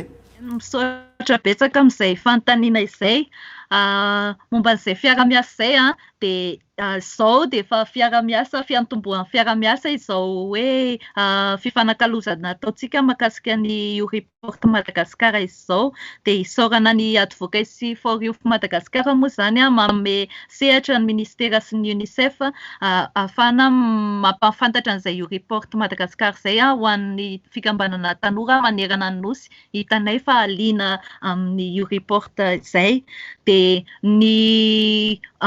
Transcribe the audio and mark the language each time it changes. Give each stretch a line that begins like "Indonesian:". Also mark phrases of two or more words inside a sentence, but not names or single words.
Malagasy: Misaotra betsaka amin'izay fanontaniana izay momba an'izay fiara-miasa izay dia izao dia efa fiara-miasa fiantomboan'ny fiara-miasa izao hoe fifanakalozana ataontsika mahakasika ny Uriport Madagasikara izao dia isaorana ny
English: advocacy for youth
Malagasy: Madagasikara moa zany manome sehatra ny ministera sy ny UNICEF ahafahana mampafantatra an'izay Uriport Madagasikara izay ho an'ny fikambanana tanora manerana ny nosy hitanay fa aliana amin'ny Uriport izay dia ny